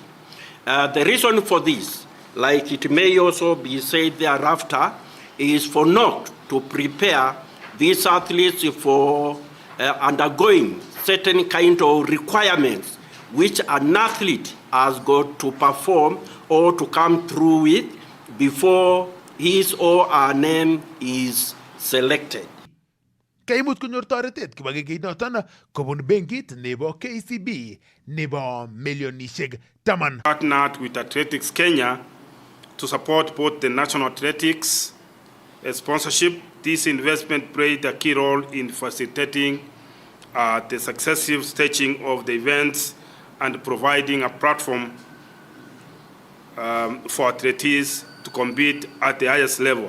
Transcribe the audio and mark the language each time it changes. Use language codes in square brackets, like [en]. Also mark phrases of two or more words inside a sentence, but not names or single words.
[en] The reason for this, like it may also be said thereafter, is for NOC to prepare these athletes for undergoing certain kind of requirements which an athlete has got to perform or to come through with before his or her name is selected. [kln] Kaimut konyor toretet kibagengeit noton kobun benkit nebo KCB nebo milionishek 10. [en] Partnered with Athletics Kenya to support both the national athletics sponsorship. This investment played a key role in facilitating the successive staging of the events and providing a platform for athletes to compete at the highest level.